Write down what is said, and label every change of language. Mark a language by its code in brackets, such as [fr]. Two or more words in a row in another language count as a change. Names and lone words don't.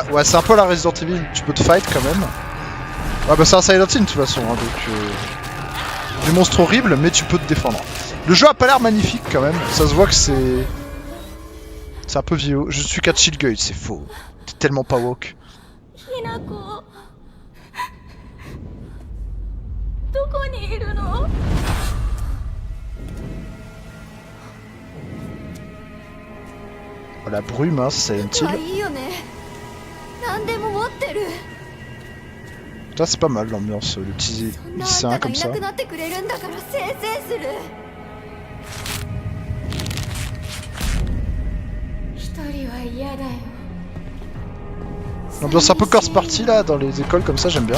[fr] Ouais, c'est un peu la Resident Evil, tu peux te fight quand même. Ouais, bah c'est un Silent Hill de toute façon, hein, donc... Des monstres horribles, mais tu peux te défendre. Le jeu a pas l'air magnifique quand même, ça se voit que c'est... C'est un peu vieux. Je suis Katchilguy, c'est faux. T'es tellement pas woke. [ja] Hinako. どこにいるの? [fr] Oh, la brume, hein, c'est Silent Hill. [ja] いいよね。何でも持ってる。 [fr] Là, c'est pas mal l'ambiance, le petit lycéen comme ça. L'ambiance un peu corse party là, dans les écoles comme ça, j'aime bien.